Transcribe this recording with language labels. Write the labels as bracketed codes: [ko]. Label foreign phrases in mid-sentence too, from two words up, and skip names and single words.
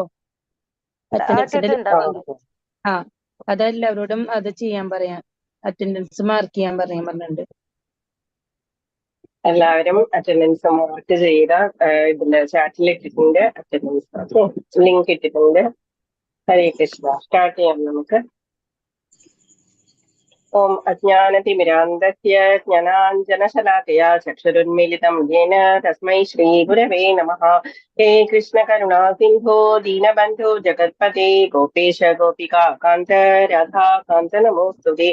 [ml] അറ്റൻഡൻസിന്റെ ആ അതെല്ലാവരോടും അത് ചെയ്യാൻ പറയാം, [en] attendance mark [ml] ചെയ്യാൻ പറഞ്ഞിട്ടുണ്ട്. എല്ലാവരും [en] attendance mark [ml] ചെയ്ത ഇതിന്റെ ചാറ്റിൽ ഇട്ടിട്ടുണ്ട്, [en] attendance link [ml] ഇട്ടിട്ടുണ്ട്. ഹരേ കൃഷ്ണ. സ്റ്റാർട്ട് ചെയ്യാം നമുക്ക്. [sa] ॐ अज्ञानतिमिरान्धस्य ज्ञानाञ्जनशलाकया चक्षुरुन्मीलितं येन तस्मै श्रीगुरवे नमः। हे कृष्णकरुणा सिन्धो दीनबन्धो जगत्पते गोपेश गोपिका कान्त राधा कान्त नमोऽस्तुते।